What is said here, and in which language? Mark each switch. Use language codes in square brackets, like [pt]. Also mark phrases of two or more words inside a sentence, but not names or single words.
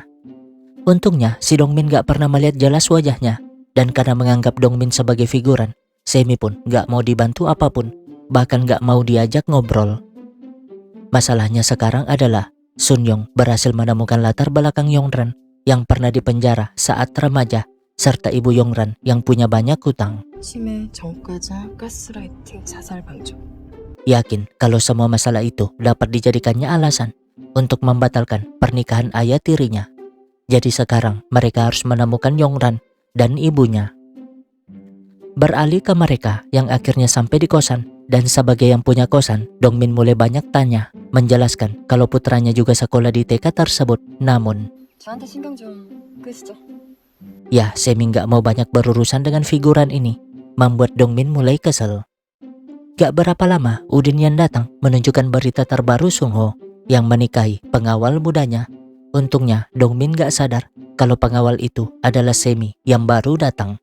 [id] Untungnya, si Dongmin gak pernah melihat jelas wajahnya, dan karena menganggap Dongmin sebagai figuran, Semi pun gak mau dibantu apapun, bahkan gak mau diajak ngobrol. Masalahnya sekarang adalah Sun Yong berhasil menemukan latar belakang Yongran yang pernah dipenjara saat remaja, serta ibu Yongran yang punya banyak hutang. [ko] 치매, 전과자, 가스라이팅, 자살 방조. [id] Yakin kalau semua masalah itu dapat dijadikannya alasan untuk membatalkan pernikahan ayah tirinya. Jadi sekarang mereka harus menemukan Yongran dan ibunya. Beralih ke mereka yang akhirnya sampai di kosan, dan sebagai yang punya kosan, Dongmin mulai banyak tanya, menjelaskan kalau putranya juga sekolah di TK tersebut. Namun, [ko] 저한테 신경 좀 끄시죠. [id] ya Semi gak mau banyak berurusan dengan figuran ini, membuat Dongmin mulai kesel. Gak berapa lama, Udin yang datang menunjukkan berita terbaru Sung Ho yang menikahi pengawal mudanya. Untungnya Dongmin gak sadar kalau pengawal itu adalah Semi yang baru datang.